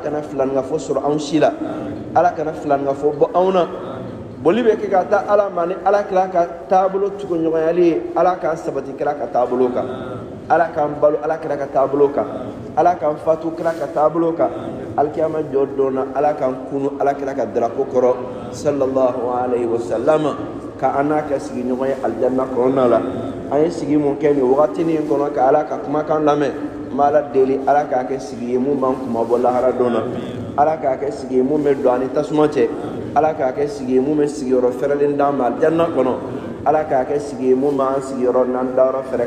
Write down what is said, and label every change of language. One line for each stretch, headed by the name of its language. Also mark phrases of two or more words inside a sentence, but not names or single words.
Bambara: kana filaningafo sɔrɔ anw si la ala kana filaningafo bɔ anw na boli bɛ kɛ ka taa ala ma ni ala kɛra ka taabolo tuguɲɔgɔnyali ye ala k'an sabati kɛra ka taabolo kan ala k'an balo ala kɛra ka taabolo kan ala k'an fatu kɛra ka taabolo kan alikiyama jɔ don na ala k'an kunu ala kɛra ka darapo kɔrɔ
Arabic: صلى الله عليه وسلم
Bambara: ka an n'a kɛ sigiɲɔgɔn ye alijanna kɔnɔna la an ye sigi mun kɛ nin wagati nin kɔnɔ ka ala ka kumakan lamɛn n bɛ ala deli ala k'a kɛ sigi ye mun b'an kuma bɔ lahara don na ala k'a kɛ sigi ye mun bɛ don ani tasuma cɛ ala k'a kɛ sigi ye mun bɛ sigiyɔrɔ fɛrɛlen d'an ma alijanna kɔnɔ ala k'a kɛ sigi ye mun b'an sigiyɔrɔ n'an dayɔrɔ fɛrɛ